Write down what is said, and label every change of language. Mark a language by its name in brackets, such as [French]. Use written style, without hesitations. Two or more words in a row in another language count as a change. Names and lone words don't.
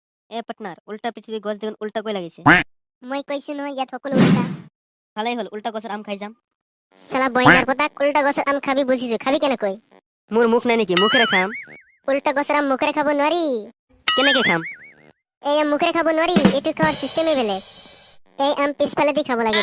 [Assamese] এ পার্টনার উল্টা পৃথিবী গছ দেখুন উল্টা কই লাগিছে মই কৈছো নহয় ইয়াত সকলো উল্টা ভালাই হল উল্টা গছৰ আম খাই যাম সালা বইনার পতাক উল্টা গছৰ আম খাবি বুঝিছো খাবি কেনেকৈ মোৰ মুখ নাই নেকি মুখেৰে খাম উল্টা গছৰ আম মুখেৰে খাব নোৱাৰি কেনেকে খাম এই আম মুখেৰে খাব নোৱাৰি এইটো খাৱাৰ চিষ্টেমে বেলেগ এই আম পিছফালে দি খাব লাগিব